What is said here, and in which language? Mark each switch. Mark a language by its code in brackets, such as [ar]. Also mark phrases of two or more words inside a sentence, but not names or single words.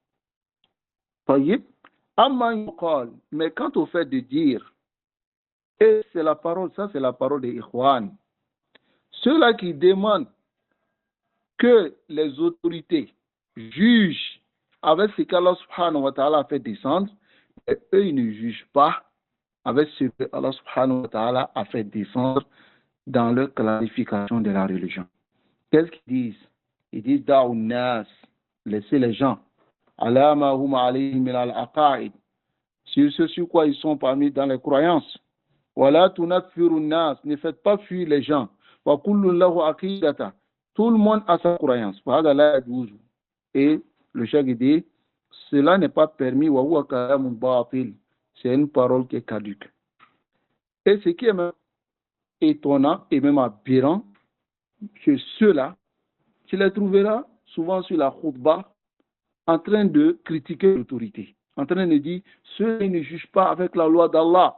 [fr] Mais quant au fait de dire, et c'est la parole, ça c'est la parole des Ikhwan, ceux-là qui demandent que les autorités jugent avec ce qu'Allah [ar] سبحانه وتعالى [fr] a fait descendre, et eux ils ne jugent pas avec ce que Allah [ar] سبحانه وتعالى [fr] a fait descendre dans leur clarification de la religion. Qu'est-ce qu'ils disent? Ils disent [ar] دعوا الناس, [fr] laissez les gens [ar] على ما هم عليه من العقائد, [fr] sur ce sur quoi ils sont parmi dans les croyances. [ar] ولا تنفروا الناس, [fr] ne faites pas fuir les gens. [ar] وكل له عقيدة, [fr] tout le monde a sa croyance. Et le cheikh dit cela n'est pas permis, [ar] وهو كلام باطل, [fr] c'est une parole qui est caduque. Et ce qui est même étonnant et même aberrant, que ceux-là, tu les trouveras souvent sur la khutbah en train de critiquer l'autorité, en train de dire ceux qui ne jugent pas avec la loi d'Allah.